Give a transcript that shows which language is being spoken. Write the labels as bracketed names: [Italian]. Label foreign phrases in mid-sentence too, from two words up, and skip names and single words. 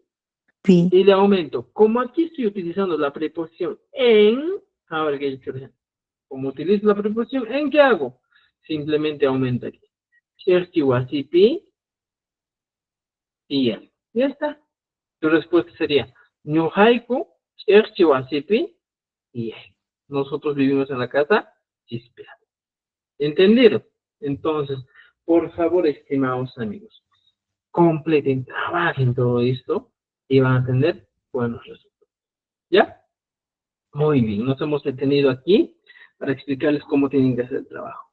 [Spanish] Y le aumento. Como aquí estoy utilizando la preposición en, ahora que yo como utilizo la preposición en, ¿qué hago? Simplemente aumento aquí. [Quechua] Cherche wasipi. [Spanish] Y ya está. Tu respuesta sería, [Quechua] ñuhaiku, cherche wasipi. [Spanish] Y nosotros vivimos en la casa chispeada. ¿Entendido? Entonces, por favor, estimados amigos, completen, trabajen todo esto y van a tener buenos resultados. ¿Ya? Muy bien, nos hemos detenido aquí para explicarles cómo tienen que hacer el trabajo.